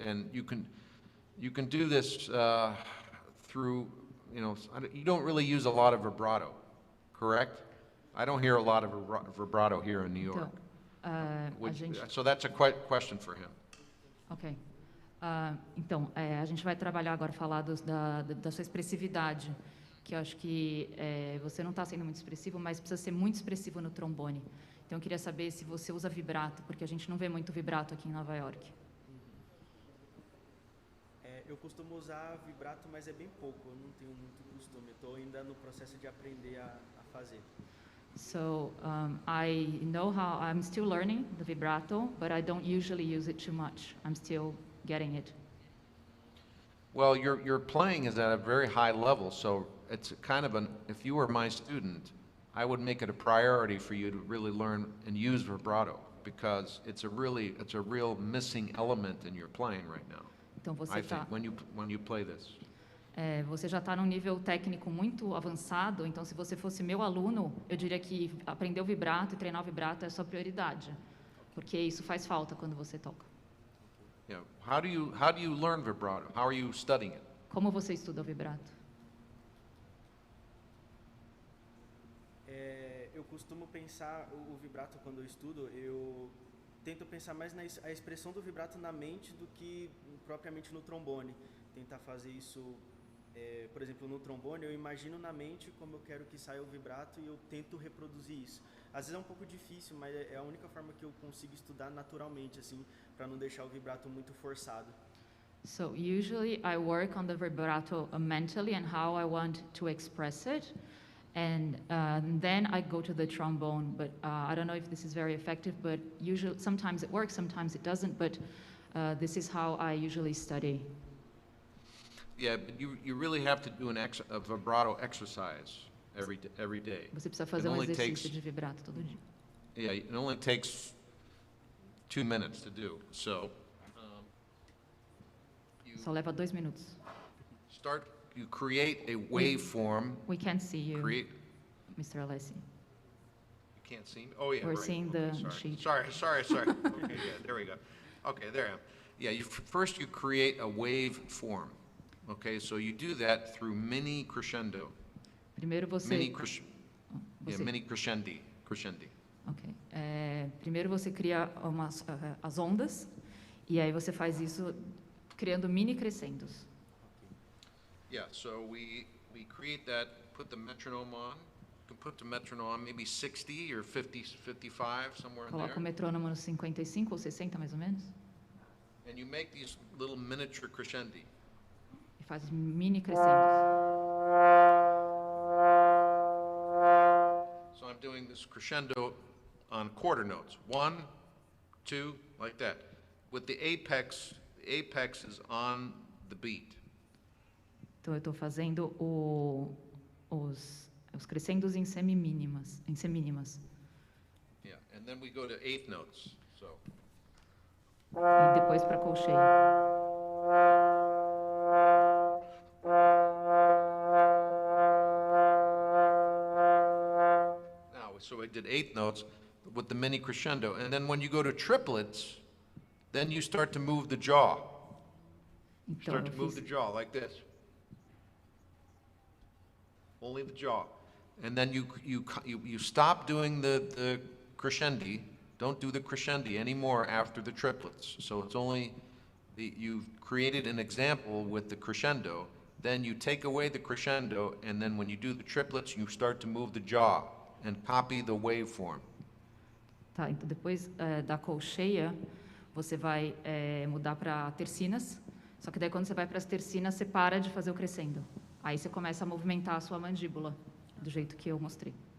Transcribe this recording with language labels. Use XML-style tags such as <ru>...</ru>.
<en>And you can do this through, you know, you don't really use a lot of vibrato, correct? I don't hear a lot of vibrato here in New York.</en> <pt>Então,</pt> <en>So that's a question for him. Ok.</en> <pt>Então, a gente vai trabalhar agora, falar da sua expressividade, que eu acho que você não está sendo muito expressivo, mas precisa ser muito expressivo no trombone. Então, eu queria saber se você usa vibrato, porque a gente não vê muito vibrato aqui em Nova York. Eu costumo usar vibrato, mas é bem pouco, eu não tenho muito costume, estou ainda no processo de aprender a fazer.</pt> <en>So, I know how, I'm still learning the vibrato, but I don't usually use it too much. I'm still getting it. Well, your playing is at a very high level, so it's kind of if you were my student, I would make it a priority for you to really learn and use vibrato, because it's a real missing element in your playing right now.</en> <pt>Então você</pt> <en>I think when you play this.</en> <pt>Você já está num nível técnico muito avançado, então se você fosse meu aluno, eu diria que aprender o vibrato e treinar o vibrato é a sua prioridade, porque isso faz falta quando você toca.</pt> <en>Yeah. How do you learn vibrato? How are you studying it?</en> <pt>Como você estuda o vibrato? Eu costumo pensar o vibrato quando eu estudo, eu tento pensar mais na expressão do vibrato na mente do que propriamente no trombone. Tentar fazer isso, por exemplo, no trombone, eu imagino na mente como eu quero que saia o vibrato e eu tento reproduzir isso. Às vezes é um pouco difícil, mas é a única forma que eu consigo estudar naturalmente, assim, para não deixar o vibrato muito forçado.</pt> <en>So usually I work on the vibrato mentally and how I want to express it, and then I go to the trombone. But I don't know if this is very effective, but usually sometimes it works, sometimes it doesn't. But this is how I usually study. Yeah, but you really have to do a vibrato exercise every day.</en> <pt>Você precisa fazer exercício de vibrato todo dia.</pt> <en>Yeah, it only takes 2 minutes to do. So</en> <pt>Só leva 2 minutos.</pt> <en>You create a waveform. We can't see you, Mr. Alessi. You can't see me? Oh, yeah, We're right. seeing the sheet. Sorry. Okay, yeah, there we go. Okay, there I am. Yeah, first you create a waveform. Okay, so you do that through mini crescendo.</en> <pt>Primeiro</pt> <en>Mini crescendi.</en> <pt>Ok. Primeiro você cria as ondas e aí você faz isso criando mini crescendos.</pt> <en>Yeah, so we create that, put the metronome on. You can put the metronome on maybe 60 or 50, 55, somewhere in</en> <pt>Coloca o</pt> <en>there.</en> <pt>metrônomo nos 55 ou 60 mais ou menos.</pt> <en>And you make these little miniature crescendi.</en> <pt>E faz mini crescendos.</pt> <en>So I'm doing this crescendo on quarter notes. 1, 2, like that. With the apex is on the beat.</en> <pt>Então eu estou fazendo os crescendos em semínimas.</pt> <en>Yeah, and then we go to 8 notes. So.</en> <pt>E depois para colcheia.</pt> <en>So I did 8 notes with the mini crescendo. And then when you go to triplets, then you start to move the jaw.</en> <pt>Então</pt> <en>Start to move the jaw like this. Only the jaw. And then you stop doing the crescendi. Don't do the crescendi anymore after the triplets. So it's only, you've created an example with the crescendo. Then you take away the crescendo, and then when you do the triplets, you start to move the jaw and copy the waveform.</en> <pt>Tá, então depois da colcheia, você vai mudar para tercinas. Só que daí quando você vai para as tercinas, você para de fazer o crescendo. Aí você começa a movimentar a sua mandíbula, do jeito que eu mostrei.</pt>